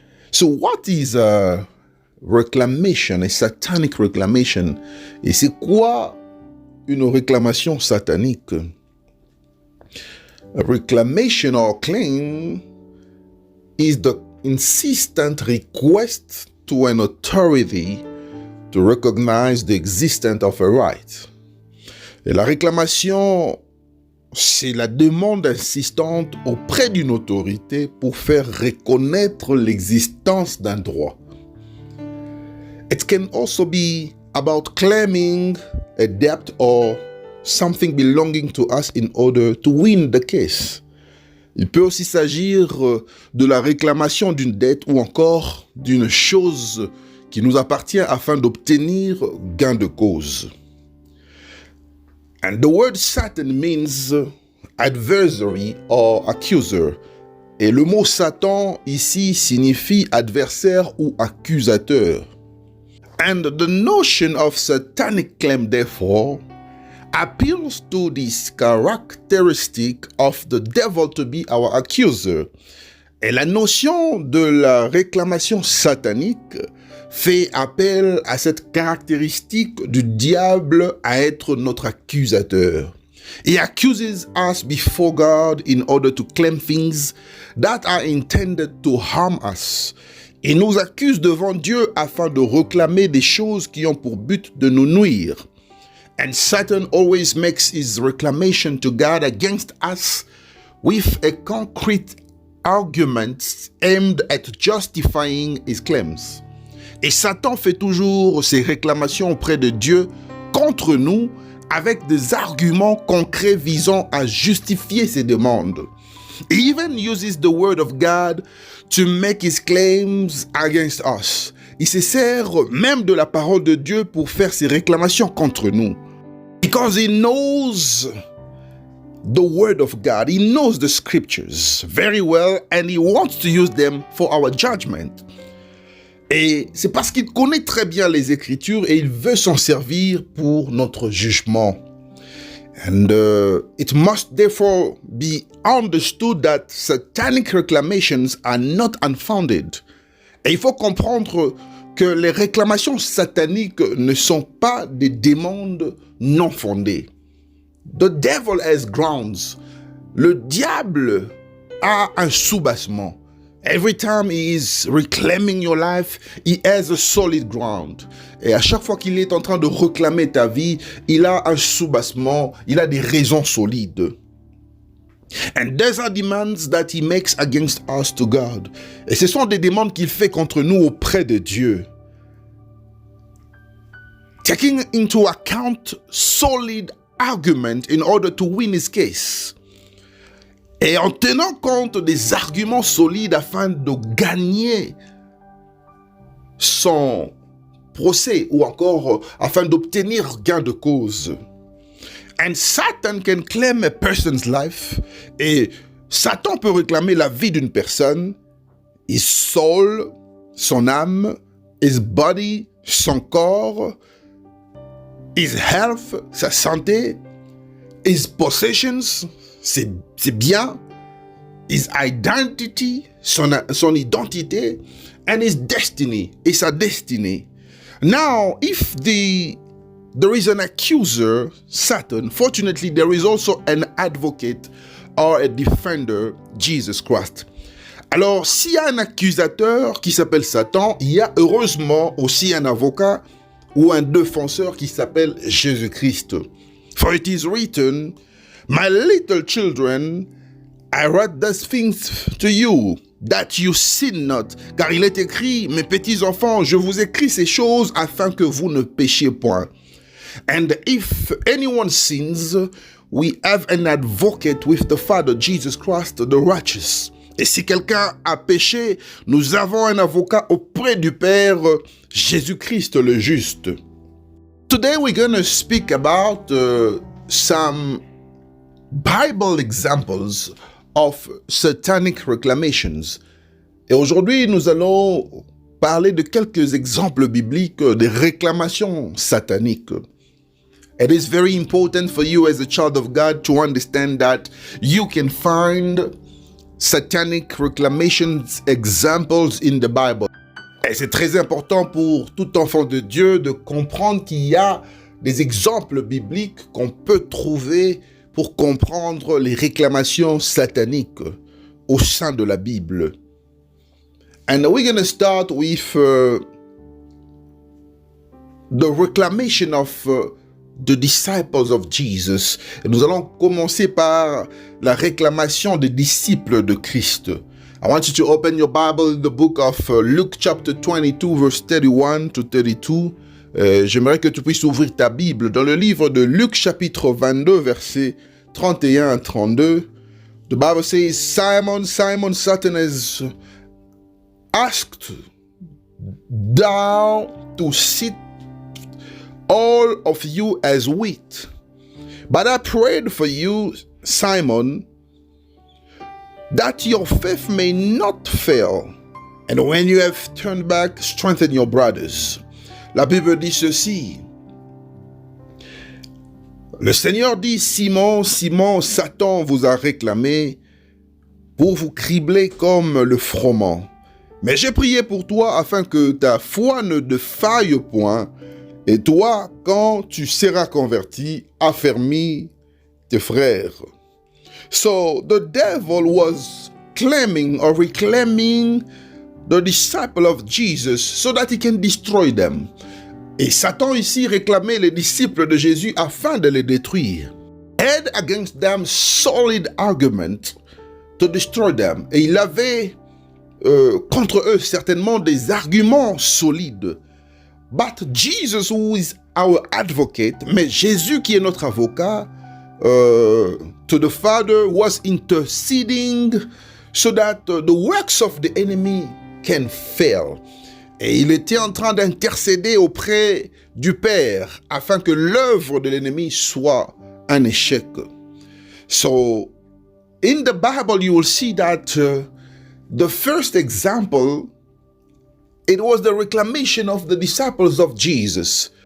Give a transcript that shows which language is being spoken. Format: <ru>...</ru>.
<en>So what is a reclamation, a satanic reclamation?</en> <fr>Et c'est quoi une réclamation satanique?</fr> <en>A reclamation or claim is the insistent request to an authority to recognize the existence of a right.</en> <fr>Et la réclamation, c'est la demande insistante auprès d'une autorité pour faire reconnaître l'existence d'un droit.</fr> <en>It can also be about claiming a debt or something belonging to us in order to win the case.</en> <fr>Il peut aussi s'agir de la réclamation d'une dette ou encore d'une chose qui nous appartient afin d'obtenir gain de cause.</fr> <en>And the word Satan means adversary or accuser.</en> <fr>Et le mot Satan ici signifie adversaire ou accusateur.</fr> <en>And the notion of satanic claim, therefore, appeals to this characteristic of the devil to be our accuser.</en> <fr>Et la notion de la réclamation satanique fait appel à cette caractéristique du diable à être notre accusateur.</fr> <en>He accuses us before God in order to claim things that are intended to harm us.</en> <fr>Il nous accuse devant Dieu afin de réclamer des choses qui ont pour but de nous nuire.</fr> <en>And Satan always makes his reclamation to God against us with a concrete argument aimed at justifying his claims.</en> <fr>Et Satan fait toujours ses réclamations auprès de Dieu contre nous avec des arguments concrets visant à justifier ses demandes.</fr> <en>He even uses the word of God to make his claims against us.</en> <fr>Il se sert même de la parole de Dieu pour faire ses réclamations contre nous.</fr> <en>Because he knows the word of God, he knows the scriptures very well and he wants to use them for our judgment.</en> <fr>Et c'est parce qu'il connaît très bien les Écritures et il veut s'en servir pour notre jugement.</fr> <en>And it must therefore be understood that satanic reclamations are not unfounded.</en> <fr>Et il faut comprendre que les réclamations sataniques ne sont pas des demandes non fondées.</fr> <en>The devil has grounds.</en> <fr>Le diable a un soubassement.</fr> <en>Every time he is reclaiming your life, he has a solid ground.</en> <fr>Et à chaque fois qu'il est en train de réclamer ta vie, il a un soubassement, il a des raisons solides.</fr> <en>And these are demands that he makes against us to God.</en> <fr>Et ce sont des demandes qu'il fait contre nous auprès de Dieu.</fr> <en>Taking into account solid argument in order to win his case.</en> <fr>Et en tenant compte des arguments solides afin de gagner son procès ou encore afin d'obtenir gain de cause.</fr> <en>And Satan can claim a person's life.</en> <fr>Et Satan peut réclamer la vie d'une personne,</fr> <en>his soul,</en> <fr>son âme,</fr> <en>his body,</en> <fr>son corps,</fr> <en>his health,</en> <fr>sa santé,</fr> <en>his possessions,</en> <fr>ses biens,</fr> <en>his identity,</en> <fr>son identité,</fr> <en>and his destiny,</en> <fr>et sa destinée.</fr> <en>Now, if there is an accuser, Satan, fortunately there is also an advocate or a defender, Jesus Christ.</en> <fr>Alors, s'il y a un accusateur qui s'appelle Satan, il y a heureusement aussi un avocat ou un défenseur qui s'appelle Jésus-Christ.</fr> <en>For it is written, my little children, I write these things to you, that you sin not.</en> <fr>Car il est écrit, mes petits enfants, je vous écris ces choses afin que vous ne péchiez point.</fr> <en>And if anyone sins, we have an advocate with the Father, Jesus Christ, the righteous.</en> <fr>Et si quelqu'un a péché, nous avons un avocat auprès du Père, Jésus-Christ le juste.</fr> <en>Today we're going to speak about some Bible examples of satanic reclamations.</en> <fr>Et aujourd'hui, nous allons parler de quelques exemples bibliques de réclamations sataniques.</fr> <en>It is very important for you as a child of God to understand that you can find satanic reclamations examples in the Bible.</en> <fr>Et c'est très important pour tout enfant de Dieu de comprendre qu'il y a des exemples bibliques qu'on peut trouver pour comprendre les réclamations sataniques au sein de la Bible.</fr> <en>And we're going to start with the reclamation of the disciples of Jesus.</en> <fr>Et nous allons commencer par la réclamation des disciples de Christ.</fr> <en>I want you to open your Bible in the book of Luke chapter 22 verse 31 to 32.</en> <fr>J'aimerais que tu puisses ouvrir ta Bible dans le livre de Luc chapitre 22 versets 31 à 32.</fr> <en>The Bible says, Simon, Simon, Satan has asked thou to sit all of you as wheat. But I prayed for you, Simon, that your faith may not fail. And when you have turned back, strengthen your brothers.</en> <fr>La Bible dit ceci. Le Seigneur dit, Simon, Simon, Satan vous a réclamé pour vous cribler comme le froment. Mais j'ai prié pour toi afin que ta foi ne défaille point. Et toi, quand tu seras converti, affermis tes frères.</fr> <en>So the devil was claiming or reclaiming the disciple of Jesus so that he can destroy them.</en> <fr>Et Satan ici réclamait les disciples de Jésus afin de les détruire.</fr> <en>Had against them solid argument to destroy them.</en> <fr>Et il avait contre eux certainement des arguments solides.</fr> <en>But Jesus, who is our advocate,</en> <fr>mais Jésus qui est notre avocat,</fr> <en>to the Father was interceding so that the works of the enemy can fail.</en> <fr>Et il était en train d'intercéder auprès du Père afin que l'œuvre de l'ennemi soit un échec.</fr> <en>So, in the Bible, you will see that the first example It was the reclamation of the disciples of Jesus.</en>